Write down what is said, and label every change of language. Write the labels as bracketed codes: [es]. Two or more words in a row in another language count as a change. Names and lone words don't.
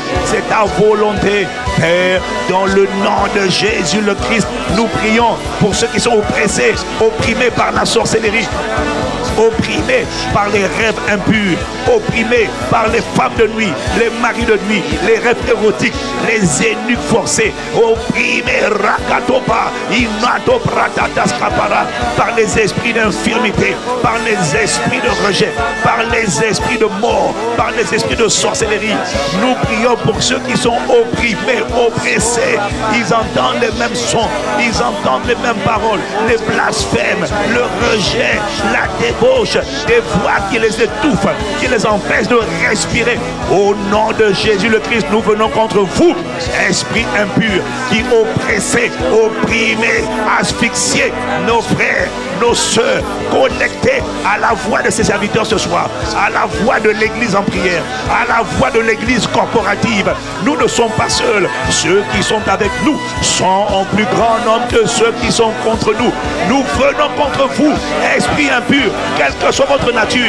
[fr] C'est ta volonté, Père, dans le nom de Jésus le Christ. Nous prions pour ceux qui sont oppressés, opprimés par la sorcellerie, opprimés par les rêves impurs, opprimés par les femmes de nuit, les maris de nuit, les rêves érotiques, les eunuques forcés, opprimés rakatopa, inato pratatas kapara, par les esprits d'infirmité, par les esprits de rejet, par les esprits de mort, par les esprits de sorcellerie. Nous prions pour ceux qui sont opprimés, oppressés. Ils entendent les mêmes sons, ils entendent les mêmes paroles, les blasphèmes, le rejet, la débauche, des voix qui les étouffent, qui les empêchent de respirer. Au nom de Jésus le Christ, nous venons contre vous, esprit impur, qui oppressez, opprimez, asphyxiez nos frères, nos sœurs, connectés à la voix de ses serviteurs ce soir, à la voix de l'église en prière, à la voix de l'église corporative. Nous ne sommes pas seuls. Ceux qui sont avec nous sont en plus grand nombre que ceux qui sont contre nous. Nous venons contre vous, esprit impur, quelle que soit votre nature.